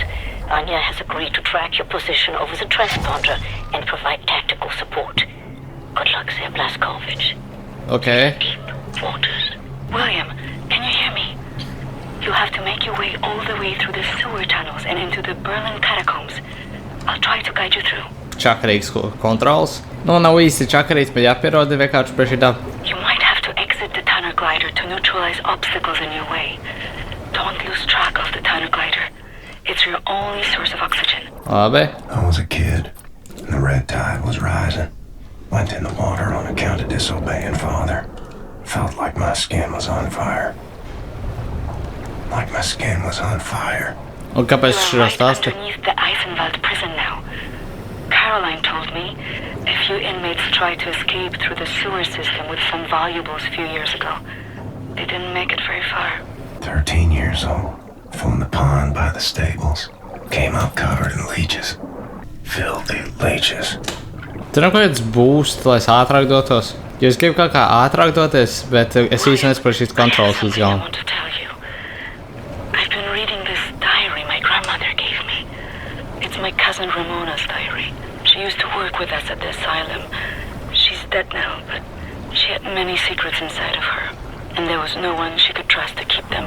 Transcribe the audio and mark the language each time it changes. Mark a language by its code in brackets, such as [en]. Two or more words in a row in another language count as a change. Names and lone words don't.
[en] Anya has agreed to track your position over the transponder and provide tactical support. Good luck there, Blaskovich. Okay. Deep waters. William, can you hear me? You have to make your way all the way through the sewer tunnels and into the Berlin catacombs. I'll try to guide you through. [lv] Čakarīgs kontrols. Nu, nav īsti čakarīgs, bet jāpierod vienkārši pie šī daba. [en] You might have to exit the tunnel glider to neutralize obstacles in your way. Don't lose track of the tunnel glider. It's your only source of oxygen. [lv] Labi. [en] I was a kid, and the red tide was rising. Went in the water on account of disobeying father. Felt like my skin was on fire. Like my skin was on fire. [lv] Un kāpēc [en] You [lv] šī [en] are right [lv] stāsta? [en] underneath the Eisenwald prison now. Caroline told me a few inmates tried to escape through the sewer system with some valuables a few years ago. They didn't make it very far. 13 years old. From the pond by the stables. Came up covered in leeches. Filthy leeches. [lv] Tur nav kaut kāds boost, lai es ātrāk dotos. Jo es gribu kaut kā ātrāk doties, bet es īsti nesaprotu šīs kontrolas līdz [en] I [lv] galam. [en] want to tell you. I've been reading this diary my grandmother gave me. It's my cousin Ramona's diary. She used to work with us at the asylum. She's dead now, but she had many secrets inside of her, and there was no one she could trust to keep them.